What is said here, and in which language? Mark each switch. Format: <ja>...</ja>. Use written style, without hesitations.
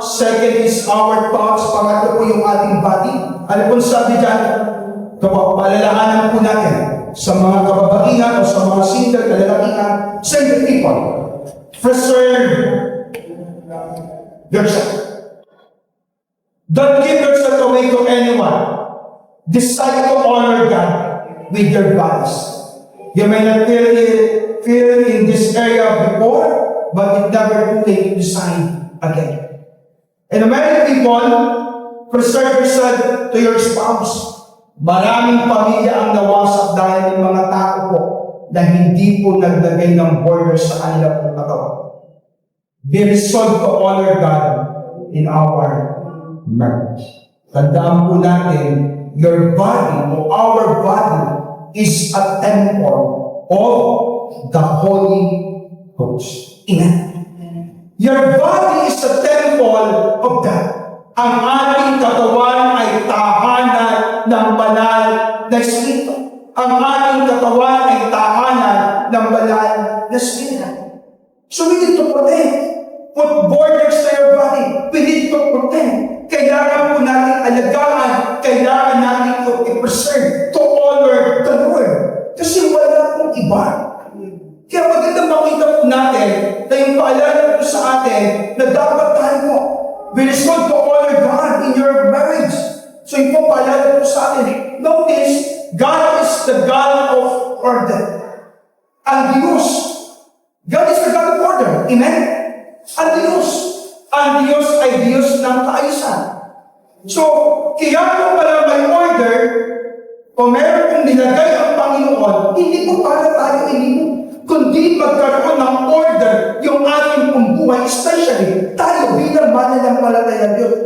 <en>Second is our thoughts,</en> <tl>pangatlo po yung ating body. Ano po sabi dyan? Paalalahanan po natin sa mga kababaihan o sa mga single, kalalakihan, single people.</tl> <en>Preserve yourself. Don't give yourself away to anyone. Decide to honor God with your bodies. You may not feel in this area before, but it never too late to decide again. And many people, preserve yourself to your spouse.</en> <tl>Maraming pamilya ang nawasak dahil ng mga tao po na hindi po naglagay ng border sa kanila pong katawan.</tl> <en>Be resolved to honor God in our marriage.</en> <tl>Tandaan po natin,</tl> <en>your body or our body is a temple of the Holy Ghost. Amen. Your body is a temple of God.</en> <tl>Ang ating katawan ay tahanan ng banal na Espiritu. Ang ating katawan ay tahanan ng banal na Espiritu.</tl> <en>So we need to protect. Put borders to your body. We need to protect.</en> <tl>Kailangan po natin alagaan. Kailangan natin ito i-preserve</tl> <en>to honor the Lord.</en> <tl>Kasi wala pong iba. Kaya magandang makita po natin na yung paalala po sa atin na dapat tayo</tl> <en>we resolve to honor God in your marriage.</en> <tl>So yung po paalala po sa atin.</tl> <en>Notice, God is the God of order. Ang Diyos, God is the God of order. Amen?</en> <tl>Ang Diyos ay Diyos ng kaayusan. So, kaya po pala may order, kung meron pong nilagay ang Panginoon, hindi po para tayo ininom, kundi magkaroon ng order yung ating pong buhay, especially tayo bilang mananampalataya ng Diyos.</tl>